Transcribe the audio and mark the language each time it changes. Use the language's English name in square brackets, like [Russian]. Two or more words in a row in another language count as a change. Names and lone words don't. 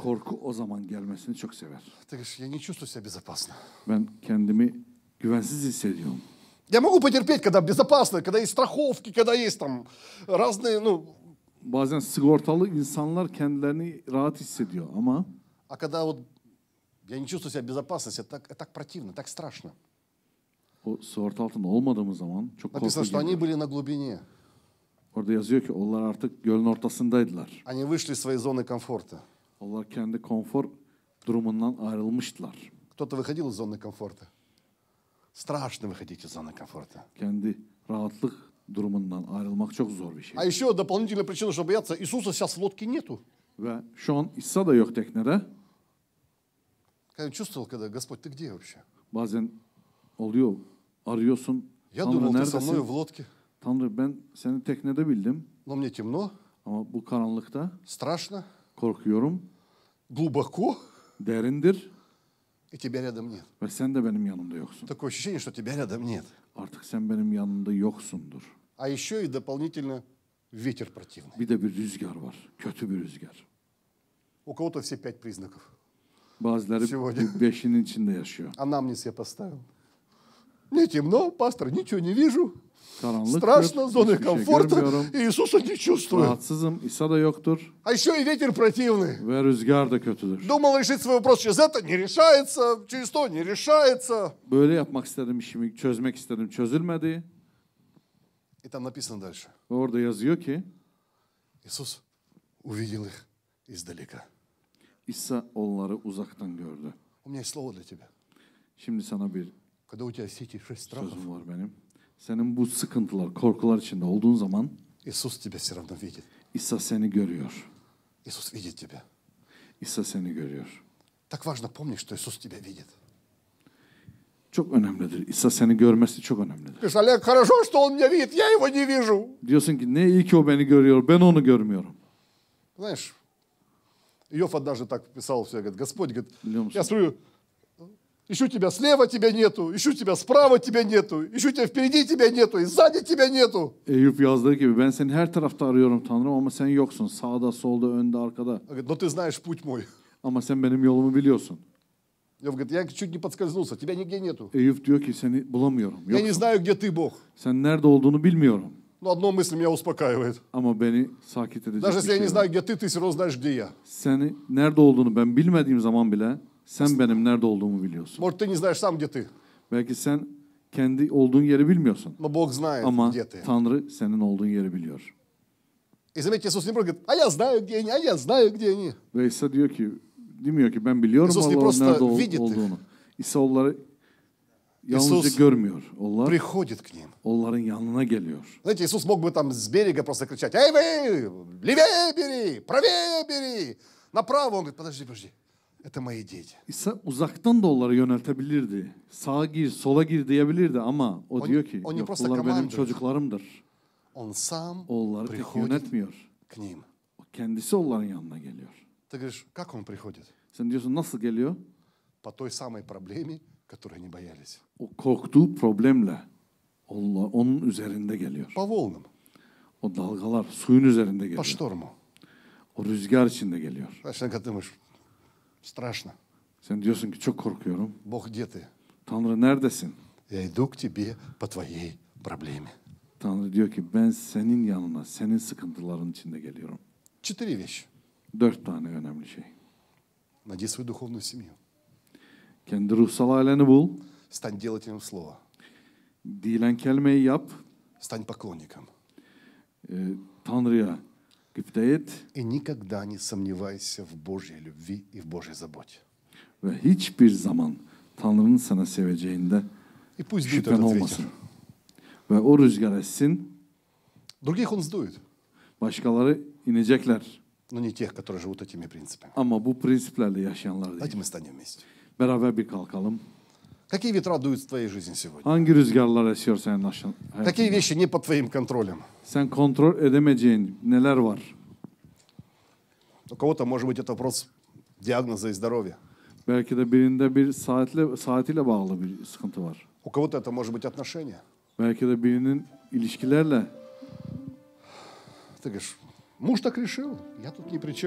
[Turkish] Korku o zaman gelmesini çok sever. [Russian] Ты говоришь, я не чувствую себя безопасно. [Turkish] Ben kendimi güvensiz hissediyorum. [Russian] Я могу потерпеть, когда безопасно, когда есть страховки, когда есть там разные, ну, [Turkish] Bazen sigortalı insanlar kendilerini rahat hissediyor ama [Russian] а когда вот я не чувствую себя в безопасности, это так противно, так страшно. [Turkish] o sigorta altında olmadığımız zaman çok korku [Russian] Написано, что они [Turkish] geliyor. [Russian] были на глубине. [Turkish] Orada yazıyor ki onlar artık gölün ortasındaydılar. [Russian] Они вышли из своей зоны комфорта. [Turkish] Onlar kendi konfor durumundan ayrılmıştılar. [Russian] Кто-то выходил из зоны комфорта. Страшно выходить из зоны комфорта. [Turkish] Kendi rahatlık durumundan ayrılmak çok zor bir şey. [Russian] А еще дополнительная причина, чтобы бояться, Иисуса сейчас в лодке нету. [Turkish] Ve şu an İsa da yok teknede. [Russian] Я чувствовал, когда, Господь, ты где вообще? [Turkish] Bazen oluyor, arıyorsun. [Russian] Я [Turkish] Tanrı [Russian] думал, ты со мной [Turkish] neredesin? [Russian] в лодке. [Turkish] Tanrı ben seni teknede bildim [Russian] Но мне темно, [Turkish] ama bu karanlıkta [Russian] страшно, [Turkish] korkuyorum. [Russian] глубоко, [Turkish] Derindir [Russian] и тебя rядом нет. [Turkish] ve sen de benim yanımda yoksun. [Russian] Такое ощущение, что тебя рядом нет. [Turkish] Artık sen benim yanımda yoksundur. [Russian] А еще и дополнительно ветер противный. [Turkish] Bir de bir rüzgar var. Kötü bir rüzgar. [Russian] У кого-то все 5 признаков. [Turkish] Bazıları [Russian] Сегодня. [Turkish] beşinin içinde yaşıyor. [Russian] Анамнез я поставил. Мне темно, пастор, ничего не вижу. [Turkish] Karanlıktır, [Russian] Страшно, зоны [Turkish] hiçbir şey [Russian] комфорта, [Turkish] görmüyorum. [Russian] и Иисуса не чувствую. [Turkish] Rahatsızım, İsa da yoktur [Russian] А еще и ветер противный. [Turkish] ve rüzgar da kötüdür. [Russian] Думал решить свой вопрос через это, не решается, через то не решается. [Turkish] Böyle yapmak istedim, işimi çözmek istedim, çözülmedi. [Russian] И там написано дальше. [Turkish] Ve orada yazıyor ki [Russian] Иисус увидел их издалека. [Turkish] İsa onları uzaktan gördü. [Russian] У меня есть слово для тебя. [Turkish] Şimdi sana bir [Russian] Когда у тебя все эти 6 страхов, [Turkish] sözüm var benim. Senin bu sıkıntılar, korkular içinde olduğun zaman [Russian] Иисус тебя все равно видит. [Turkish] İsa seni görüyor. [Russian] Иисус видит тебя. [Turkish] İsa seni görüyor. [Russian] Так важно помнить, что Иисус тебя видит. [Turkish] Çok önemlidir. İsa seni görmesi çok önemlidir. [Russian] Говоришь, Олег, хорошо, что он меня видит, я его не вижу. [Turkish] Diyorsun ki ne iyi ki o beni görüyor, ben onu görmüyorum. [Russian] Знаешь, Иов однажды так писал все, говорит, Господь, говорит, [Turkish] Biliyor musun? [Russian] я смотрю, ищу тебя слева, тебя нету, ищу тебя справа, тебя нету, ищу тебя впереди, тебя нету, и сзади тебя нету. [Turkish] Eyüp yazdığı gibi ben seni her tarafta arıyorum Tanrım ama sen yoksun. Sağda, solda, önde, arkada. [Russian] Он говорит, но ты знаешь путь мой. [Turkish] Ama sen benim yolumu biliyorsun. [Russian] Иов говорит, я чуть не подскользнулся, тебя нигде нету. [Turkish] Eyüp diyor ki seni bulamıyorum. [Russian] Я не [Turkish] Yoksun. [Russian] знаю, где ты, Бог. [Turkish] Sen nerede olduğunu bilmiyorum. [Russian] Но одно мысль меня успокаивает. [Turkish] Ama beni sakit edecek [Russian] Даже [Turkish] bir [Russian] если я [Turkish] şey [Russian] не [Turkish] var. [Russian] знаю, где ты все равно знаешь, где я. [Turkish] Seni nerede olduğunu ben bilmediğim zaman bile sen benim nerede olduğumu biliyorsun. [Russian] Может, ты не знаешь сам, где ты, [Turkish] Belki sen kendi olduğun yeri bilmiyorsun. [Russian] но Бог знает, [Turkish] Ama [Russian] где ты. [Turkish] Tanrı senin olduğun yeri biliyor. [Russian] И заметьте, Иисус не просто говорит, а я знаю, где они, а я знаю, где они. [Turkish] Ve İsa diyor ki, demiyor ki ben biliyorum [Russian] İsus не [Turkish] Allah'ın [Russian] просто [Turkish] nerede [Russian] видит их. [Turkish] olduğunu. İsa onları yalnızca [Russian] İsus [Turkish] görmüyor. Onlar [Russian] Приходит к ним. [Turkish] onların yanına geliyor. [Russian] Знаете, Иисус мог бы там с берега просто кричать, эй вы, левее бери, правее бери, направо. Он говорит, подожди, подожди, Это мои дети. [Turkish] İsa uzaktan da onları yöneltebilirdi. Sağa gir, sola gir diyebilirdi ama o diyor ki [Russian] он не [Turkish] yok, [Russian] просто [Turkish] bunlar benim [Russian] командует. [Turkish] çocuklarımdır. [Russian] Он сам [Turkish] Oğulları tek [Russian] приходит [Turkish] yönetmiyor. [Russian] к ним. [Turkish] O kendisi onların yanına geliyor. [Russian] Ты говоришь, как он приходит? [Turkish] Sen diyorsun nasıl geliyor? [Russian] По той самой проблеме, которой они боялись. [Turkish] O korktuğu problemle onun üzerinde geliyor. [Russian] По волнам, [Turkish] O dalgalar suyun üzerinde [Russian] по [Turkish] geliyor. [Russian] шторму. [Turkish] O rüzgar içinde geliyor. [Russian] Знаешь, иногда ты думаешь, страшно. [Turkish] Sen diyorsun ki çok korkuyorum. [Russian] Бог, где ты? [Turkish] Tanrı neredesin? [Russian] Я иду к тебе по твоей проблеме. [Turkish] Tanrı diyor ki ben senin yanına, senin sıkıntıların içinde geliyorum. [Russian] 4 вещи. [Turkish] 4 tane önemli şey. [Russian] Найди свою духовную семью. [Turkish] Kendi ruhsal aileni bul. [Russian] Стань делателем слова. [Turkish] Dilen kelimeyi yap. [Russian] Стань поклонником. [Turkish] Tanrı'ya gıpta et. [Russian] И никогда не сомневайся в Божьей любви и в Божьей заботе. [Turkish] Ve hiçbir zaman Tanrı'nın sana seveceğinde [Russian] И пусть дует [Turkish] şüphen [Russian] этот [Turkish] olmasın. [Russian] ветер. [Turkish] Ve o rüzgar essin. [Russian] Других он сдует, [Turkish] Başkaları inecekler. [Russian] но не тех, которые живут этими принципами. [Turkish] Ama bu prensiplerle yaşayanlar [Russian] Давайте [Turkish] değil. [Russian] мы станем вместе. [Turkish] Beraber bir kalkalım. [Russian] Какие ветра дуют в твоей жизни сегодня? [Turkish] Hangi rüzgarlar esiyor senin [Russian] Какие [Turkish] hayatında? [Russian] вещи не под твоим контролем? [Turkish] Sen kontrol edemeyeceğin neler var? [Russian] У кого-то, может быть, это вопрос диагноза и здоровья. [Turkish] Belki de birinde bir saatiyle bağlı bir sıkıntı var. [Russian] У кого-то это может быть отношения. [Turkish] Belki de birinin ilişkilerle, [Russian] Ты говоришь, муж так решил, я тут ни при чем.